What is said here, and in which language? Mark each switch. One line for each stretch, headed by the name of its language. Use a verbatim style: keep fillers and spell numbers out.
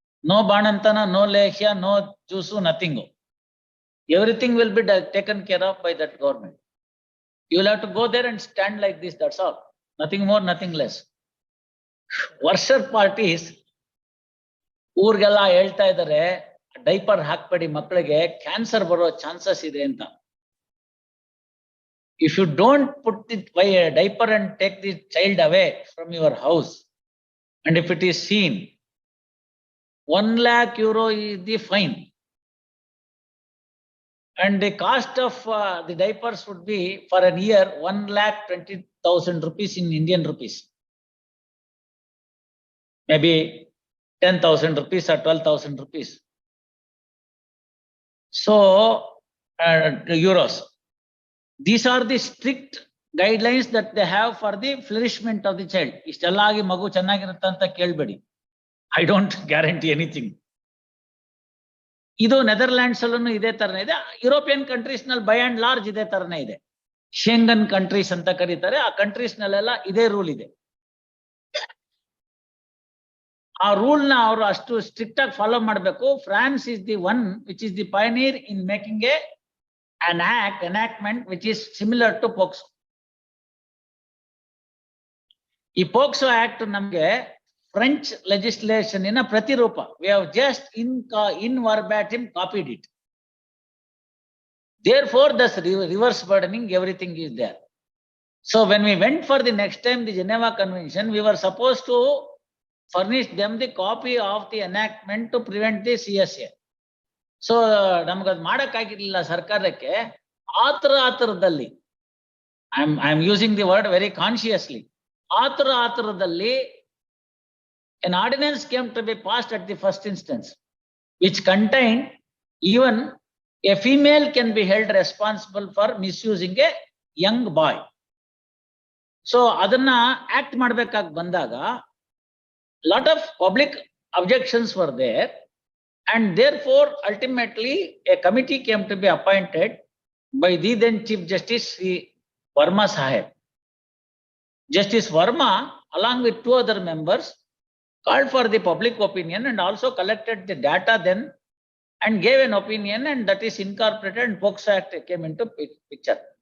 English: No ಬಾಣಂತನ, no ಲೇಹ್ಯ, no juice, nothing. Everything will be taken care of by that government. You will have to go there and stand like this, that's all, nothing more nothing less.
Kannada: ವರ್ಷರ್ parties ಊರಿಗೆಲ್ಲ ಹೇಳ್ತಾ ಇದ್ದಾರೆ, diaper ಹಾಕ್ಬೇಡಿ ಮಕ್ಕಳಿಗೆ, cancer ಬರೋ chances ಇದೆ ಅಂತ.
English: If you don't put the diaper and take the child away from your house, and if it is seen, one lakh euro is the fine, and the cost of uh, the diapers would be for a year one lakh twenty thousand rupees in Indian rupees, maybe ten thousand rupees or twelve thousand rupees. So uh, euros. These are the strict guidelines that they have for the flourishment of the child.
Kannada: ಇಷ್ಟೆಲ್ಲ ಆಗಿ ಮಗು ಚೆನ್ನಾಗಿರುತ್ತೆ ಅಂತ ಕೇಳಬೇಡಿ.
English: I don't guarantee anything.
Kannada: ಇದು Netherlands ಅಲ್ಲೂ ಇದೇ ತರನೇ ಇದೆ. ಯುರೋಪಿಯನ್ ಕಂಟ್ರೀಸ್ ನಲ್ಲಿ
English: by and large
Kannada: ಇದೇ ತರನೇ ಇದೆ. ಶೆಂಗನ್ ಕಂಟ್ರೀಸ್ ಅಂತ ಕರೀತಾರೆ. ಆ ಕಂಟ್ರೀಸ್ ನಲ್ಲೆಲ್ಲ ಇದೇ ರೂಲ್ ಇದೆ. ಆ ರೂಲ್ ನ ಅವರು ಅಷ್ಟು ಸ್ಟ್ರಿಕ್ಟ್ ಆಗಿ ಫಾಲೋ ಮಾಡಬೇಕು.
English: France is the one which is the pioneer in making a an act enactment which is similar to POCSO.
Kannada: ಈ ಪೋಕ್ಸೋ ಆಕ್ಟ್ ನಮ್ಗೆ ಫ್ರೆಂಚ್ ಲೆಜಿಸ್ಲೇಷನ್ ನ ಪ್ರತಿರೂಪ.
English: we have just in in verbatim copied it. Therefore, this reverse burdening everything is there. So when we went for the next time the Geneva Convention, we were supposed to furnish them the copy of the enactment to prevent the C S A.
Kannada: So ನಮಗದು ಮಾಡಕ್ಕಾಗಿರ್ಲಿಲ್ಲ ಸರ್ಕಾರಕ್ಕೆ.
English: ಆತರ ಆತರದಲ್ಲಿ I am I am using the word very consciously, ಆತರ ಆತರದಲ್ಲಿ an ordinance came to be passed at the first instance which contain even a female can be held responsible for misusing a young boy. So
Kannada: ಅದನ್ನ act ಮಾಡ್ಬೇಕಾಗಿ ಬಂದಾಗ
English: Lot of public objections were there. And therefore, ultimately, a committee came to be appointed by the then Chief Justice Sri Verma Sahib. Justice Verma, along with two other members, called for the public opinion and also collected the data then and gave an opinion, and that is incorporated and POCSO Act came into picture.